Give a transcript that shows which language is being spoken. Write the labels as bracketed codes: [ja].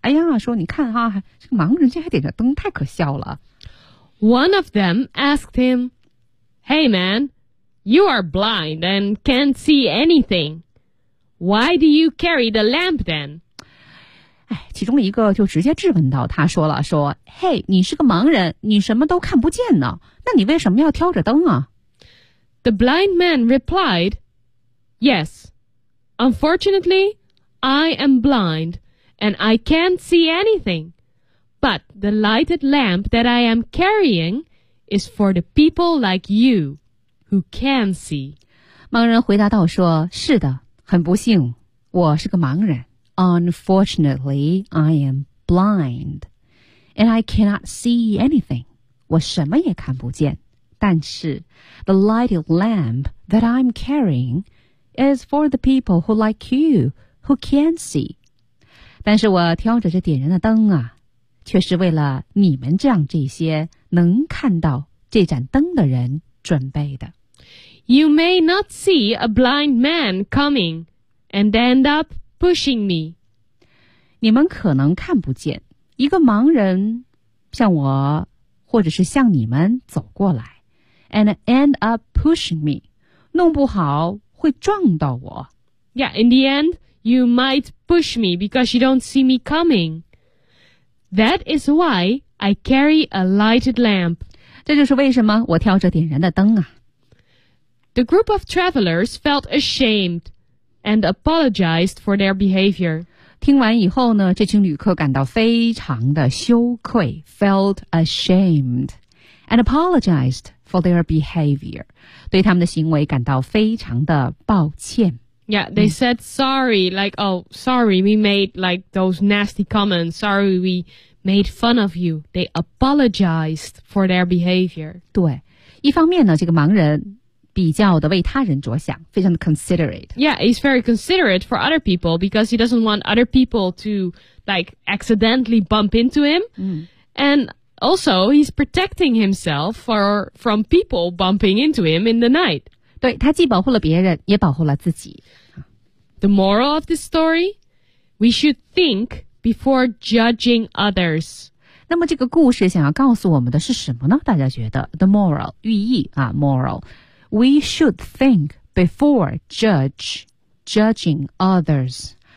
[zh] 哎呀说你看啊这个盲人竟然点着灯太可笑了。 [en] One of them asked him, Hey man, you are blind and can't see anything. Why do you carry the lamp then? [zh] 其中一个就直接质问到他说了说嘿你是个盲人你什么都看不见呢那你为什么要挑着灯啊 [en] The blind man replied, Yes, unfortunately, I am blind and I can't see anything. But the lighted lamp that I am carrying is for the people like you who can see. [zh] 盲人回答到说是的很不幸我是个盲人。 [en] Unfortunately, I am blind. And I cannot see anything. [zh] 我什么也看不见。 [en] 但是 the lighted lamp that I'm carrying is for the people who like you, who can see. [zh] 但是我挑着这点燃的灯啊却是为了你们这样这些能看到这盏灯的人准备的。 [en] You may not see a blind man coming and end up pushing me. [zh] 你们可能看不见一个盲人向我或者是向你们走过来 [en] and end up pushing me. [zh] 弄不好会撞到我。 [en] Yeah, in the end, you might push me because you don't see me coming. That is why I carry a lighted lamp. [zh] 这就是为什么我挑着点燃的灯啊。 [en] The group of travelers felt ashamed and apologized for their behavior. [zh] 听完以后呢，这群旅客感到非常的羞愧 [en] felt ashamed and apologized for their behavior. [zh] 对他们的行为感到非常的抱歉。 [en] Yeah, they said sorry, like, oh, sorry, we made, like, those nasty comments. Sorry, we made fun of you. They apologized for their behavior. [zh] 对，一方面呢，这个盲人比较的为他人着想非常的 considerate. [en] Yeah, he's very considerate for other people because he doesn't want other people to like accidentally bump into him.、And also, he's protecting himself from people bumping into him in the night. [zh] 对他既保护了别人也保护了自己。 [en] The moral of this story? We should think before judging others. [zh] 那么这个故事想要告诉我们的是什么呢大家觉得 [en] The moral, [zh] 寓意啊 moral. [en] We should think before judging others.